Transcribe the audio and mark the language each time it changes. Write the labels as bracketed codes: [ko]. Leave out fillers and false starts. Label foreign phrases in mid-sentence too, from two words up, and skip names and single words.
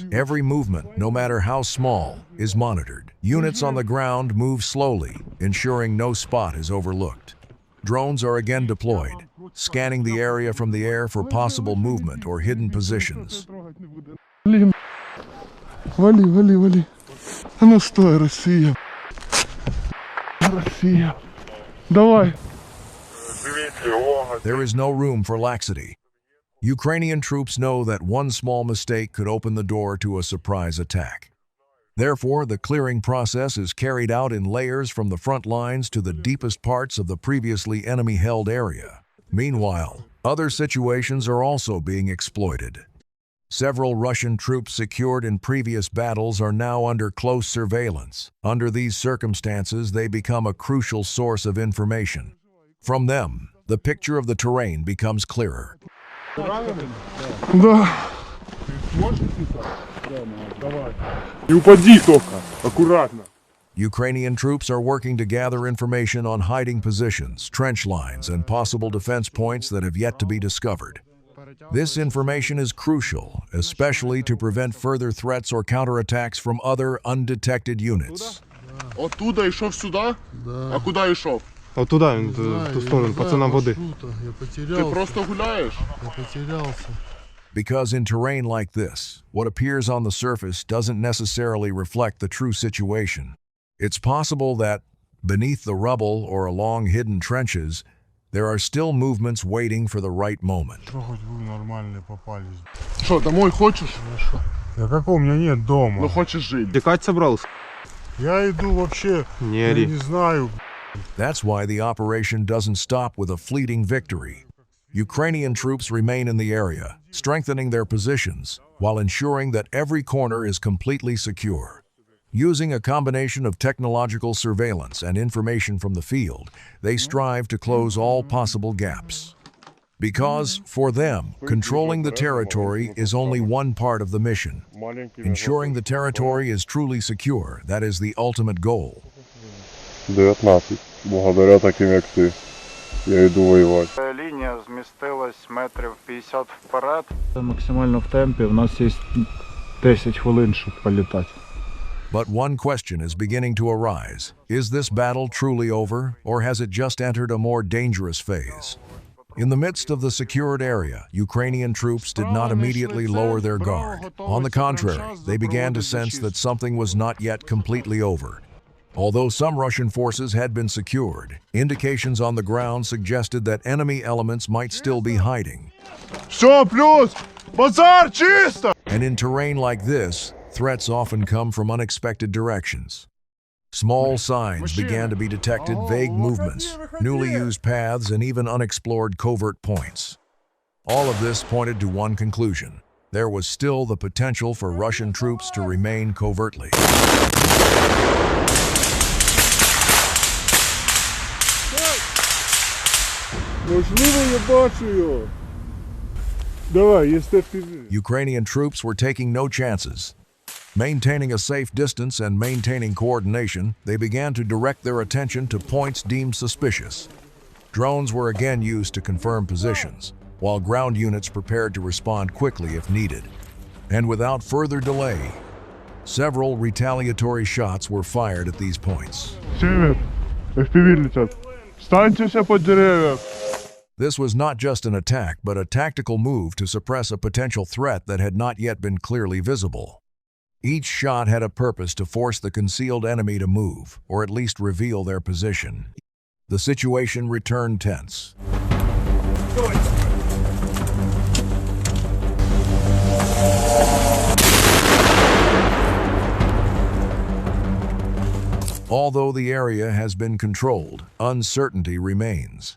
[en] Every movement, no matter how small, is monitored. Units on the ground move slowly, ensuring no spot is overlooked. Drones are again deployed, scanning the area from the air for possible movement or hidden positions. [ru] Вали, вали, вали. А ну стой, Росія. Росія. Давай. [en] There is no room for laxity. Ukrainian troops know that one small mistake could open the door to a surprise attack. Therefore, the clearing process is carried out in layers from the front lines to the deepest parts of the previously enemy-held area. Meanwhile, other situations are also being exploited. Several Russian troops secured in previous battles are now under close surveillance. Under these circumstances, they become a crucial source of information. From them, the picture of the terrain becomes clearer. [ru] Да. Не упади только, аккуратно. [en] Ukrainian troops are working to gather information on hiding positions, trench lines, and possible defense points that have yet to be discovered. This information is crucial, especially to prevent further threats or counterattacks from other undetected units. [uk] Оттуда йшов сюди? Да. А куди йшов? От туди, він, в ту сторону, пацанам води. [ru] Я [uk] Ти [ru] потерялся. [uk] просто гуляєш? [ru] Я потерялся. [en] Because in terrain like this, what appears on the surface doesn't necessarily reflect the true situation. It's possible that, beneath the rubble or along hidden trenches, there are still movements waiting for the right moment. [ru] Что хоть вы нормальные попались? [uk] Що, домой хочеш? [ru] Я какого у меня нет дома? [uk] Ну хочеш жити? Тікати собрався? [ru] Я иду вообще, Не я ори. не знаю. [en] That's why the operation doesn't stop with a fleeting victory. Ukrainian troops remain in the area, strengthening their positions, while ensuring that every corner is completely secure. Using a combination of technological surveillance and information from the field, they strive to close all possible gaps. Because, for them, controlling the territory is only one part of the mission. Ensuring the territory is truly secure, that is the ultimate goal. 19. [uk] Благодаря таким як ти. Я йду воювати. Лінія змістилась метрів 50 вперед. Максимально в темпі, в нас є 10 хвилин, щоб політати. [en] But one question is beginning to arise. Is this battle truly over, or has it just entered a more dangerous phase? In the midst of the secured area, Ukrainian troops did not immediately lower their guard. On the contrary, they began to sense that something was not yet completely over. Although some Russian forces had been secured, indications on the ground suggested that enemy elements might still be hiding. [ru] Все, плюс! Базар чисто! [en] And in terrain like this, threats often come from unexpected directions. Small signs began to be detected, vague movements, newly used paths, and even unexplored covert points. All of this pointed to one conclusion. There was still the potential for Russian troops to remain covertly. [uk] Можливо, я бачу його. Давай, єсте впізні. [en] Ukrainian troops were taking no chances. Maintaining a safe distance and maintaining coordination, they began to direct their attention to points deemed suspicious. Drones were again used to confirm positions, while ground units prepared to respond quickly if needed. And without further delay, several retaliatory shots were fired at these points. [uk] Север, FPV летять. Станьтеся по дерев'ях. [en] This was not just an attack, but a tactical move to suppress a potential threat that had not yet been clearly visible. Each shot had a purpose to force the concealed enemy to move, or at least reveal their position. The situation returned tense. Although the area has been controlled, uncertainty remains.